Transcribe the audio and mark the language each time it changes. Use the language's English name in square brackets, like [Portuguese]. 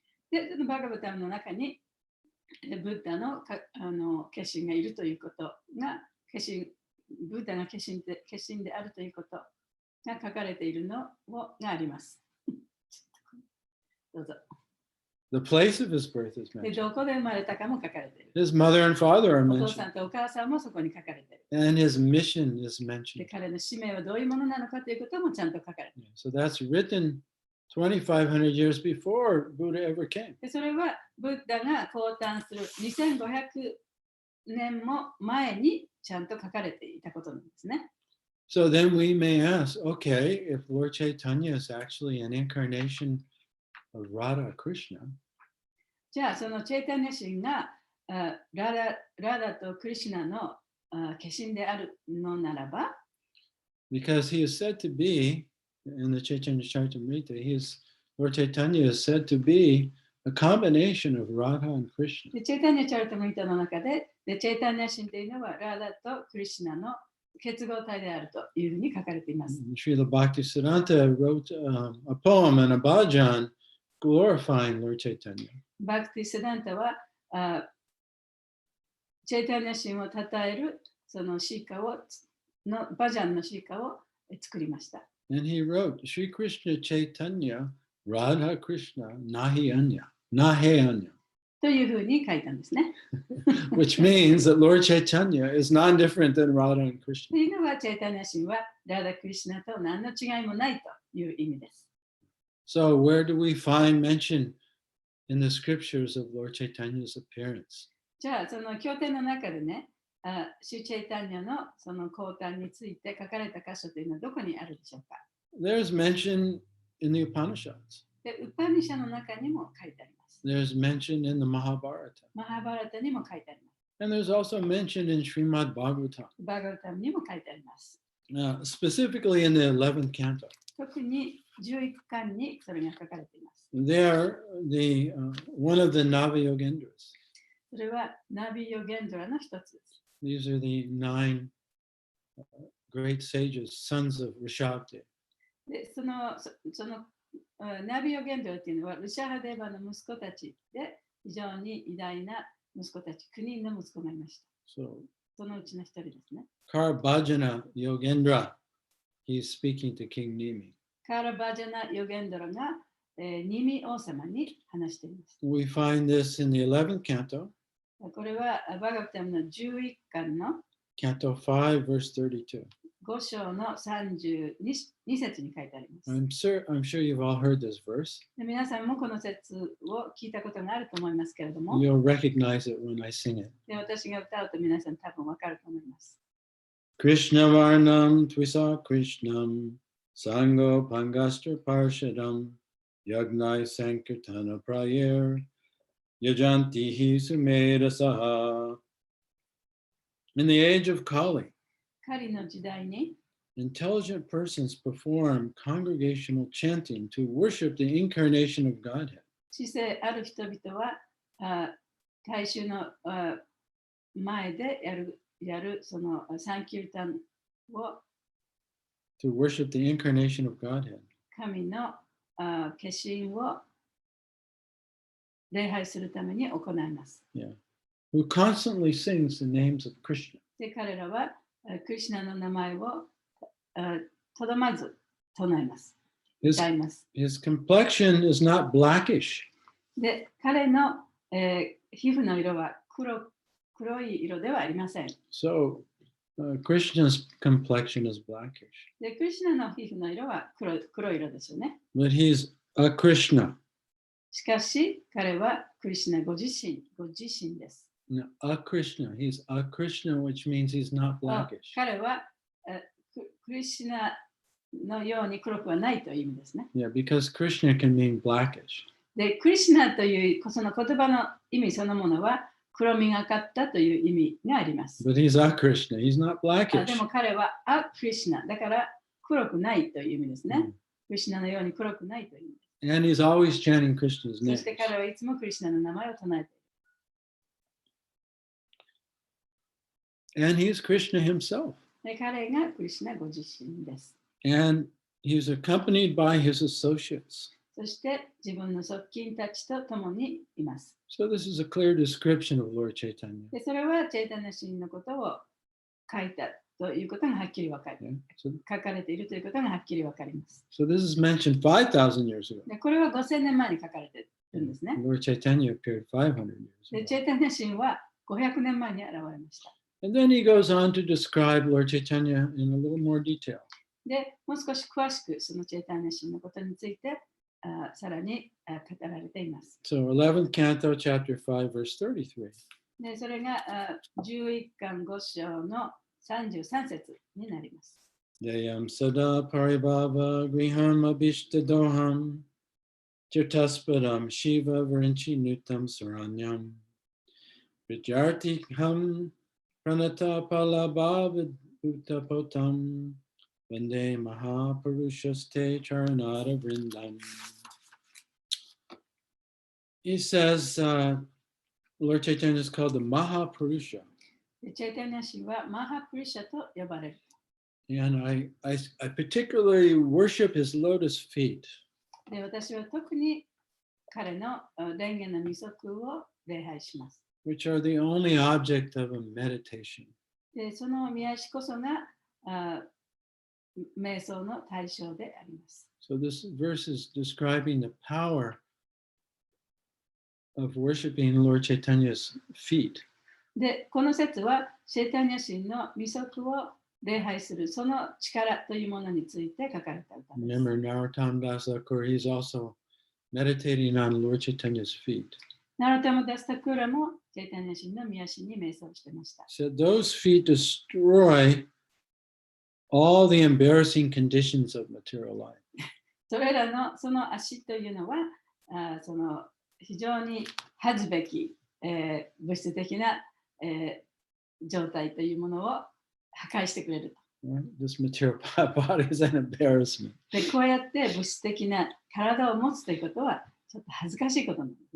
[Japanese] で、そのバガブタムの中にブッダの化身がいるということが、ブッダが化身であるということが書かれているのがあります。どうぞ。 [English] The place of his birth is [Japanese] で、 [English] mentioned. [Japanese] どこで生まれたかも書かれている。 [English] His mother and father are [Japanese] お父さ [English] mentioned. [Japanese] んとお母さんもそこに書かれている。 [English] And his mission is [Japanese] で、 [English] mentioned. [Japanese] 彼の使命はどういうものなのかということもちゃんと書かれている。 [English] So that's written 2,500 years before Buddha ever came. [Japanese] で、それはブッダが降誕する2500年も前にちゃんと書かれていたことなんですね。 [English] So then we may ask, okay, if Lord Chaitanya is actually an incarnation of Radha Krishna, [Japanese] じゃあ、そのチェイタニャ神がラダとクリシュナの化身であるのならば、 [English] because he is said to be, in the Chaitanya Charitamrita, Lord Chaitanya is said to be a combination of Radha and Krishna. [Japanese] でチェイタニャチャリタムリタの中で、チェイタニャ神というのはラダとクリシュナの結合体であるというふうに書かれています。 [English] Srila Bhaktisiddhanta wrote a poem and a bhajan glorifying Lord Chaitanya. [Japanese] バクティ・セダンタはチェイタニャ神を称えるそのシーカをのバジャンのシーカを作りました。 [English] And he wrote, [Bangla] Sri Krishna Chaitanya Radha Krishna Nahi Anya, Nahe Anya, [Japanese] というふうに書いたんですね。 [English] which means that Lord Chaitanya is non-different than Radha and [Japanese] と [English] Krishna. [Japanese] いうのは、チェイタニア神はラダ・クリシュナと何の違いもないという意味です。 [English] So where do we find mention in the scriptures of Lord Chaitanya's appearance? [Japanese] じゃあ、その経典の中でね、シュチェイタニアのその降誕について書かれた箇所というのはどこにあるでしょうか。 [English] There's mention in the Upanishads. [Japanese] で、ウパニシャの中にも書いてあります。 [English] There's mention in the Mahabharata. [Japanese] マハバラタにも書いてあります。 [English] And there's also mention in Srimad Bhagavatam, [Japanese] バーガルタムにも書いてあります。 [English] specifically in the 11th canto. [Japanese] 特に11巻にそれが書かれています。 [English] There, one of the Navayogendras. [Japanese] それはナビヨゲンドラの一つです。 [English] These are the 9 great sages, sons of Rishabdev. [Japanese] で、そのナビヨゲンドラというのはルシャハデーバの息子たちで非常に偉大な息子たち、9人の息子がいました。 [English] So [Japanese] そのうちの一人ですね。 [English] Karbhajana Yogendra, he's speaking to King Nimi. [Japanese] カーラ・バージャナ・ヨゲンドラが、ニミ王様に話しています。 [English] We find this in the 11th canto, [Japanese] これはバガブタムの11巻の [English] canto 5, verse 32. [Japanese] 5章の32節に書いてあります。 [English] I'm sure you've all heard this verse. [Japanese] で、皆さんもこの説を聞いたことがあると思いますけれども、 [English] You'll recognize it when I sing it. [Japanese] で、私が歌うと皆さん多分わかると思います。 [Sanskrit] Krishna Varnam Twisa Krishnam Sango Pangastra Parshadam Yagnai Sankirtana Prayer Yajanti Hi Sumeda Saha. [English] In the age of Kali, [Japanese] 狩りの時代に [English] intelligent persons perform congregational chanting to worship the incarnation of Godhead. [Japanese] 知性ある人々は大衆の前でやるそのサンキュータンを [English] To worship the incarnation of Godhead. [Japanese] 神の化身を礼拝するために行います。 [English] Who constantly sings the names of Krishna. [Japanese] で、彼らはクリシュナの名前をとどまず唱えます。歌います。 [English] His complexion is not blackish. [Japanese] で、彼の、皮膚の色は黒い色ではありません。 [English] So Krishna's complexion is blackish. [Japanese] で、クリシュナの皮膚の色は黒い色ですよね。 [English] But he's a Krishna. しかし、彼はクリシュナご自身です。 No, a Krishna. He's a Krishna, which means he's not blackish. [Japanese] 彼はクリシュナのように黒くはないという意味ですね。 [English] Yeah, because Krishna can mean blackish. [Japanese] で、クリシュナというその言葉の意味そのものは黒みがかったという意味があります。 [English] But he's a Krishna. He's not [Japanese] で [English] blackish. [Japanese] も彼はクリシュナだから黒くないという意味ですね。 Mm. クリシュナのように黒くないという意味。 [English] And he's always chanting Krishna's [Japanese] そ [English] name. [Japanese] して彼はいつもクリシュナの名前を唱えている。 [English] And he's Krishna himself. [Japanese] で、彼がクリシュナご自身です。 [English] And he's accompanied by his associates. [Japanese] そして自分の側近たちと共にいます。 [English] So this is a clear description of Lord Chaitanya. [Japanese] で、それはチェイタニア神のことを書いたということがはっきり分かる。 [English] Okay? So, [Japanese] 書かれているということがはっきり分かります。 [English] so this is mentioned 5,000 years ago. [Japanese] で、これは5000年前に書かれているんですね。 [English] Lord Chaitanya appeared 500 years [Japanese] で、 [English] ago. [Japanese] チェイタニア神は500年前に現れました。 [English] And then he goes on to describe Lord Chaitanya in a little more detail. [Japanese] で、もう少し詳しくそのチェイタニア神のことについてさらに語られています。 [English] So 11th canto, chapter 5, verse 33. [Japanese] で、それが11巻5章の33節になります。 [Sanskrit] Deyam sada paribhava griham abhishtadoham chirtaspadam shiva vrinchi nutam saranyam vidyartiham pranata palabhavid utapotam vande mahapurushaste charanada vrindam. [English] He says, Lord Chaitanya is called the Mahapurusha. [Japanese] で、チェイタニア神はマハプリシャと呼ばれる。 [English] And I particularly worship his lotus feet. [Japanese] で、私は特に彼の蓮華の御足を礼拝します。 [English] Which are the only object of a meditation. [Japanese] で、その御足こそが瞑想の対象であります。 [English] So this verse is describing the power of worshiping Lord Chaitanya's feet. [Japanese] で、この説は、チェイタニア神の御足を礼拝するその力というものについて書かれた歌です。 [English] Remember, Narottam Das Thakur, he's also meditating on Lord Chaitanya's feet. [Japanese] ナロタマダスタクーラもチェイタニア神の御足に瞑想してました。 [English] So those feet destroy all the embarrassing conditions of material life. [Japanese] それらのその足というのは、その非常に恥ずべき、物質的な、状態というものを破壊してくれると。 [English] This material body is an embarrassment. [Japanese] で、こうやって物質的な体を持つということはちょっと恥ずかしいことなんです。